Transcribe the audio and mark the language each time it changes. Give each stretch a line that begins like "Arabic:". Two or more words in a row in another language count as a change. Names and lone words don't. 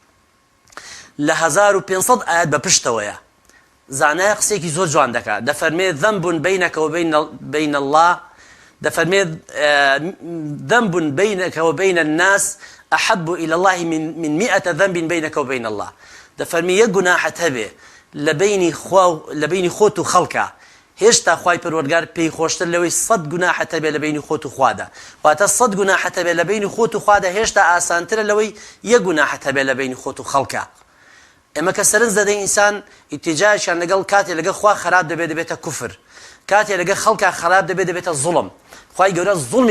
Central Kurdish: لە 1500 ئاەت بە پشتەوەیە زانایە قسێکی زۆر جوان دەکات دەفەرمێت
Arabic: ذنب بينك وبين الله
Central Kurdish: دەفەرمێت
Arabic: ذنب بينك وبين الناس أحب إلى الله من 100 ذنب بينك وبين الله
Central Kurdish: دەفەرمی یەک گوناحت هەبێ لە بینی خۆت و خەڵکە هێشتا خوای پەروەردگار پێی خۆشتر لەوەی 100 گوناحت هەبێ لە بینی خۆت و خوادا واتە 100 گوناحت هەبێ لە بینی خۆت و خوادا هێشتا ئاسانترە لەوەی یەک گوناحت هەبێ لە بینی خۆت و خەڵکە. ئێمە کە سەرنج دەدەین ئینسان ئیتیجاهیان لەگەڵ کاتێ لەگەڵ خوا خراپ دەبێتە کوفر کاتێ لەگەڵ خەڵکا خراپ دەبێتە زوڵم خوای گەورە زوڵمی